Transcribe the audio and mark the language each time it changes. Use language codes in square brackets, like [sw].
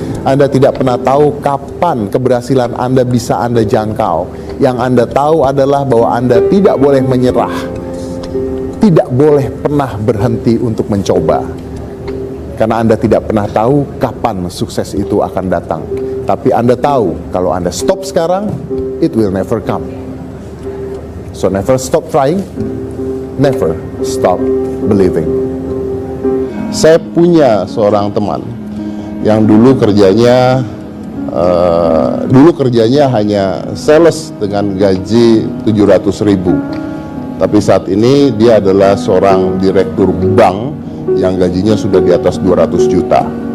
[id] Anda tidak pernah tahu kapan keberhasilan Anda bisa Anda jangkau. Yang Anda tahu adalah bahwa Anda tidak boleh menyerah. Tidak boleh pernah berhenti untuk mencoba. Karena Anda tidak pernah tahu kapan sukses itu akan datang. Tapi Anda tahu kalau Anda stop sekarang, [en] it will never come. So never stop trying, never stop believing. [id] Saya punya seorang teman yang dulu kerjanya hanya sales dengan gaji 700.000. Tapi saat ini dia adalah seorang direktur bank yang gajinya sudah di atas 200 juta.